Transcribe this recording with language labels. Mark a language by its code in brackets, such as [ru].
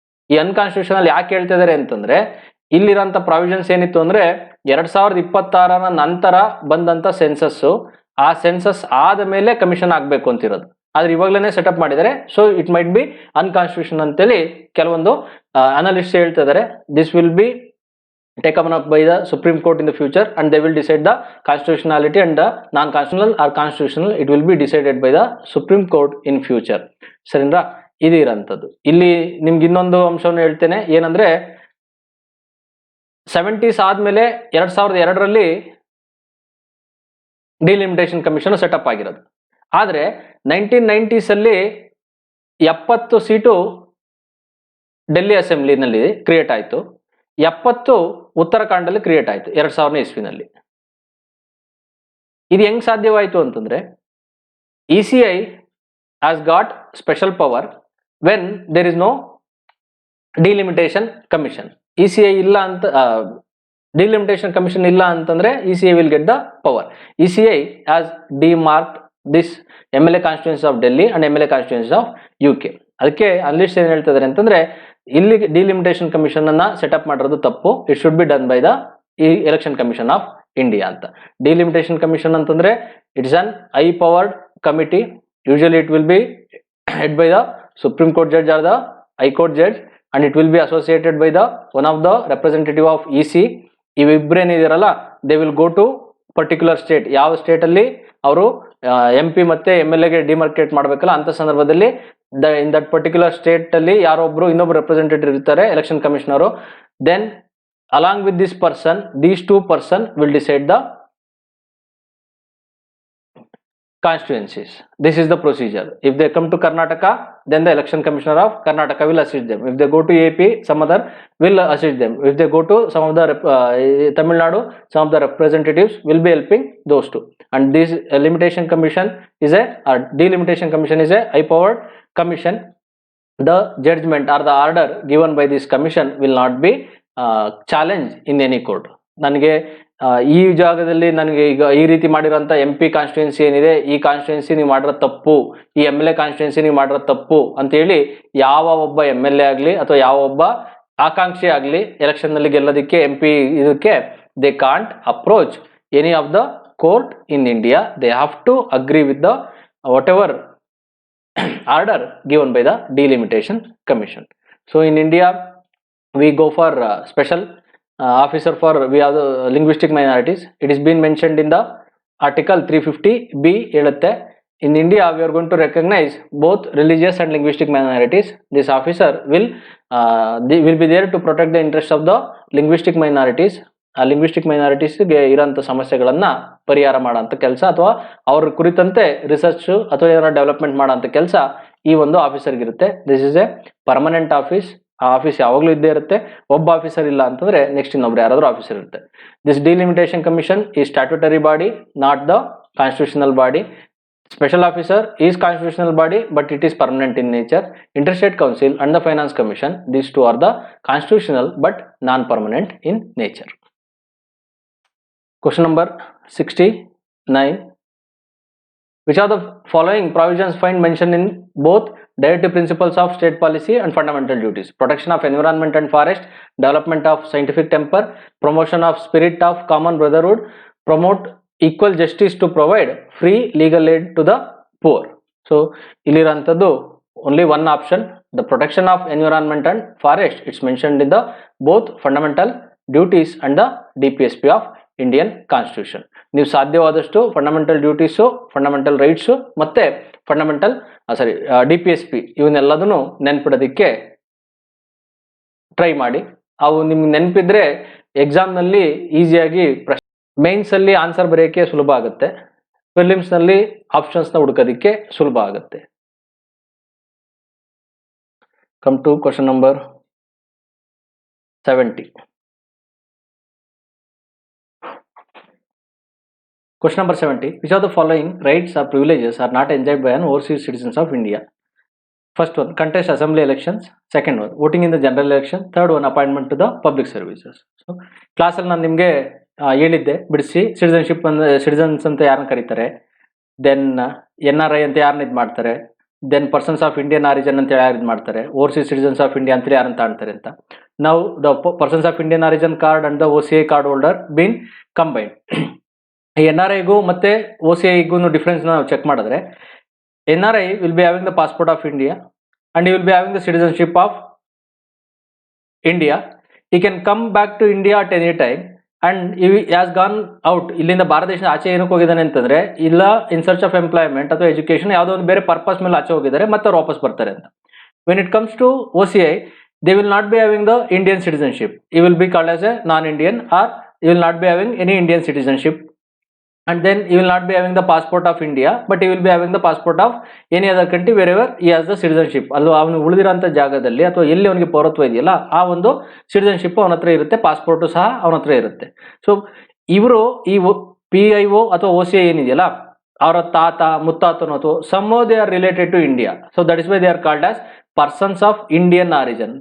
[kn] ಈ ಅನ್ಕಾನ್ಸ್ಟಿಟ್ಯೂಷನಲ್ ಯಾಕೆ ಹೇಳ್ತಾ ಇದಾರೆ ಅಂತಂದ್ರೆ ಇಲ್ಲಿರೋಂಥ ಪ್ರಾವಿಷನ್ಸ್ ಏನಿತ್ತು ಅಂದ್ರೆ 2026ರ ನಂತರ ಬಂದಂತ ಸೆನ್ಸಸ್, ಆ ಸೆನ್ಸಸ್ ಆದ ಮೇಲೆ ಕಮಿಷನ್ ಆಗ್ಬೇಕು ಅಂತಿರೋದು. ಆದ್ರೆ ಇವಾಗಲೇ ಸೆಟಪ್ ಮಾಡಿದ್ದಾರೆ. [en] so it might be unconstitution [kn] ಅಂತೇಳಿ ಕೆಲವೊಂದು ಅನಲಿಸ್ಟ್ ಹೇಳ್ತಾ ಇದಾರೆ. [en] This will be taken up by the Supreme Court in the future, and they will decide the constitutionality and the non-constitutional or constitutional. It will be decided by the Supreme Court in future. [kn] ಸರಿನಾ? ಇದು ಇರೋಂಥದ್ದು. ಇಲ್ಲಿ ನಿಮ್ಗೆ ಇನ್ನೊಂದು ಅಂಶವನ್ನು ಹೇಳ್ತೇನೆ, ಏನಂದ್ರೆ 70s ಆದ್ಮೇಲೆ 2002ರಲ್ಲಿ delimitation commission setup ಆಗಿರೋದು. ಆದ್ರೆ 1990s ಅಲ್ಲಿ 70 ಸೀಟು ಡೆಲ್ಲಿ ಅಸೆಂಬ್ಲಿನಲ್ಲಿ ಕ್ರಿಯೇಟ್ ಆಯಿತು, 70 ಉತ್ತರಾಖಂಡಲ್ಲಿ ಕ್ರಿಯೇಟ್ ಆಯಿತು 2000ನೇ ಇಸ್ವಿನಲ್ಲಿ. ಇದು ಹೆಂಗ್ ಸಾಧ್ಯವಾಯಿತು ಅಂತಂದ್ರೆ, [en] ECI has got special power when there is no delimitation commission. ECI ಇಲ್ಲ ಅಂತ delimitation commission [kn] ಇಲ್ಲ ಅಂತಂದ್ರೆ [en] ECI will get the power. ECI has demarked this MLA constituency of Delhi and MLA constituency of UK. [kn] ಅದಕ್ಕೆ unlist ಏನ್ ಹೇಳ್ತಾ ಇದ್ದಾರೆ ಅಂತಂದ್ರೆ, ಇಲ್ಲಿ ಡಿಲಿಮಿಟೇಷನ್ ಕಮಿಷನ್ ಅನ್ನ ಸೆಟಪ್ ಮಾಡಿರೋದು ತಪ್ಪು. [en] It should be done by the election commission of India ಅಂತ. Delimitation commission ಅಂತಂದ್ರೆ it's an high powered committee. Usually it will be head by the Supreme Court judge or the High Court judge, and it will be associated by the one of the representative of EC. [kn] ಇವಿಬ್ರೇನಿದಿರಲ್ಲ, [en] They will go to particular state. [kn] ಯಾವ state ಅಲ್ಲಿ ಅವರು MP ಮತ್ತೆ MLA ಗೆ ಡಿಮಾರ್ಕೇಟ್ ಮಾಡಬೇಕಲ್ಲ, ಅಂತ ಸಂದರ್ಭದಲ್ಲಿ [en] in that particular state [kn] ಅಲ್ಲಿ ಯಾರೋ ಒಬ್ರು ಇನ್ನೊಬ್ರು ರೆಪ್ರೆಸೆಂಟೇಟಿವ್ ಇರ್ತಾರೆ, election commissioner. [en] Then along with this person, these 2 person will decide the constituencies. This is the procedure. If they come to Karnataka, then the election commissioner of Karnataka will assist them. If they go to AP, some other will assist them. If they go to some of the Tamil Nadu, some of the representatives will be helping those two. And this limitation commission is delimitation commission is a high powered commission. The judgment or the order given by this commission will not be challenged in any court. [kn] ನನಗೆ ಈ ಜಾಗದಲ್ಲಿ ನನಗೆ ಈಗ ಈ ರೀತಿ ಮಾಡಿರೋಂಥ MP constituency ಏನಿದೆ, ಈ ಕಾನ್ಸ್ಟಿಟ್ಯೂನ್ಸಿ ನೀವು ಮಾಡಿರೋ ತಪ್ಪು, ಈ MLA ಕಾನ್ಸ್ಟಿಟ್ಯೂನ್ಸಿ ನೀವು ಮಾಡಿರೋ ತಪ್ಪು ಅಂತೇಳಿ ಯಾವ ಒಬ್ಬ MLA ಆಗಲಿ ಅಥವಾ ಯಾವ ಒಬ್ಬ ಆಕಾಂಕ್ಷಿ ಆಗಲಿ ಎಲೆಕ್ಷನ್ ನಲ್ಲಿ ಗೆಲ್ಲೋದಕ್ಕೆ MP ಇದಕ್ಕೆ [en] They can't approach any of the court in India. They have to agree with the what order given by the delimitation commission. So in India we go for special officer for we have the linguistic minorities. It is been mentioned in the article 350B. ಹೇಳುತ್ತೆ, in India we are going to recognize both religious and linguistic minorities. This officer will be there to protect the interests of the linguistic minorities. [kn] Linguistic ಮೈನಾರಿಟೀಸ್ಗೆ ಇರೋಂಥ ಸಮಸ್ಯೆಗಳನ್ನ ಪರಿಹಾರ ಮಾಡೋಂಥ ಕೆಲಸ ಅಥವಾ ಅವ್ರ ಕುರಿತಂತೆ research ಅಥವಾ ಏನಾರ ಡೆವಲಪ್ಮೆಂಟ್ ಮಾಡೋಂಥ ಕೆಲಸ ಈ ಒಂದು ಆಫೀಸರ್ಗೆ ಇರುತ್ತೆ. [en] This is a permanent office. [kn] ಆ ಆಫೀಸ್ ಯಾವಾಗಲೂ ಇದ್ದೇ ಇರುತ್ತೆ. ಒಬ್ಬ ಆಫೀಸರ್ ಇಲ್ಲ ಅಂತಂದ್ರೆ ನೆಕ್ಸ್ಟ್ ಇನ್ನೊಬ್ರು ಯಾರಾದ್ರೂ ಆಫೀಸರ್ ಇರುತ್ತೆ. ದಿಸ್ ಡಿಲಿಮಿಟೇಷನ್ ಕಮಿಷನ್ ಈ statutory body, [en] Not the constitutional body. Special officer is constitutional body, but it is permanent in nature. Interstate Council and the Finance Commission, these two are the constitutional but non-permanent in nature. Question number 69. Which of the following provisions find mention in both directive principles of state policy and fundamental duties? Protection of environment and forest, development of scientific temper, promotion of spirit of common brotherhood, promote equal justice to provide free legal aid to the poor. So ilirantadu only one option, the protection of environment and forest. It's mentioned in the both fundamental duties and the DPSP of Indian Constitution. [kn] ನೀವು ಸಾಧ್ಯವಾದಷ್ಟು fundamental duties, fundamental rights ಮತ್ತೆ fundamental DPSP ಇವನ್ನೆಲ್ಲದನ್ನು ನೆನ್ಪಿಡೋದಕ್ಕೆ try ಮಾಡಿ. ಅವು ನಿಮ್ಗೆ ನೆನಪಿದ್ರೆ ಎಕ್ಸಾಮ್ನಲ್ಲಿ ಈಸಿಯಾಗಿ mains ಅಲ್ಲಿ answer ಬರೆಯೋಕ್ಕೆ ಸುಲಭ ಆಗುತ್ತೆ, ಪ್ರಿಲಿಮ್ಸ್ ನಲ್ಲಿ ಆಪ್ಷನ್ಸ್ ನ ಹುಡುಕೋದಕ್ಕೆ ಸುಲಭ ಆಗುತ್ತೆ. [en] Come to question number 70. Question number 70. Which of the following rights or privileges are not enjoyed by an overseas citizens of India? First one, contest assembly elections. Second one, voting in the general election. Third one, appointment to the public services. [kn] So class ಅಲ್ಲಿ ನಾನು ನಿಮಗೆ ಹೇಳಿದ್ದೆ ಬಿಡಿಸಿ, citizenship citizens ಅಂತ ಯಾರನ್ನ ಕರೀತಾರೆ, then NRI ಅಂತ ಯಾರನ್ನ ಇದು ಮಾಡ್ತಾರೆ, then persons of Indian origin ಅಂತ ಯಾರು ಇದು ಮಾಡ್ತಾರೆ, ಓವರ್ಸೀಸ್ ಸಿಟಿಸನ್ಸ್ ಆಫ್ ಇಂಡಿಯಾ ಅಂತೇಳಿ ಯಾರನ್ನ ತಾಣ್ತಾರೆ ಅಂತ. [en] ನಾವು the persons of Indian origin card and the OCI card holder been combined. [kn] NRIಗೂ ಮತ್ತೆ OCIಗೂ ಡಿಫ್ರೆನ್ಸ್ ನಾವು ಚೆಕ್ ಮಾಡಿದ್ರೆ, [en] NRI will be having the passport of India and you will be having the citizenship of India. he can come back to India at any time and he has gone out. [kn] ಇಲ್ಲಿಂದ ಭಾರತ ದೇಶದ ಆಚೆ ಏನಕ್ಕೆ ಹೋಗಿದ್ದಾನೆ ಅಂತಂದ್ರೆ ಇಲ್ಲ [en] in search of employment [kn] ಅಥವಾ education ಯಾವುದೋ ಒಂದು ಬೇರೆ ಪರ್ಪಸ್ ಮೇಲೆ ಆಚೆ ಹೋಗಿದ್ದಾರೆ ಮತ್ತೆ ಅವ್ರು ವಾಪಸ್ ಬರ್ತಾರೆ ಅಂತ. [en] When it comes to OCI, they will not be having the Indian citizenship. He will be called as a non-Indian, or he will not be having any Indian citizenship, and then he will not be having the passport of India, but he will be having the passport of any other country wherever he has the citizenship. [kn] ಅಲ್ಲೂ ಅವನು ಉಳಿದಿರೋಂಥ ಜಾಗದಲ್ಲಿ ಅಥವಾ ಎಲ್ಲಿ ಅವನಿಗೆ ಪೌರತ್ವ ಇದೆಯಲ್ಲ ಆ ಒಂದು ಸಿಟಿಸನ್ಶಿಪ್ ಅವನ ಹತ್ರ ಇರುತ್ತೆ, ಪಾಸ್ಪೋರ್ಟು ಸಹ ಅವನ ಹತ್ರ ಇರುತ್ತೆ. ಸೊ ಇವರು ಈ PIO ಅಥವಾ OCI ಏನಿದೆಯಲ್ಲ ಅವರ ತಾತ ಮುತ್ತಾತನು ಅಥವಾ [en] somehow they are related to India, so that is why they are called as persons of Indian origin.